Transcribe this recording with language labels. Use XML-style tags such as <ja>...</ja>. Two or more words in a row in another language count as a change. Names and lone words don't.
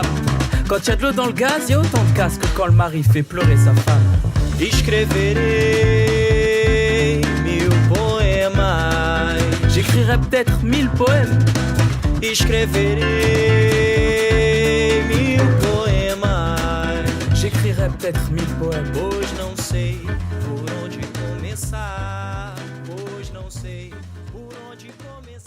<fr>Quand y a de l'eau dans le gaz, y a autant de casse que quand le mari fait pleurer sa femme.</fr> <pt>Escreverei 1000 poemas.</pt> <fr>J'écrirai peut-être 1000 poèmes.</fr> <pt>Escreverei 1000 poemas.</pt> <fr>J'écrirai peut-être 1000 poèmes.</fr> <pt>Hoje não sei por onde começar. Hoje não sei por onde começar.</pt>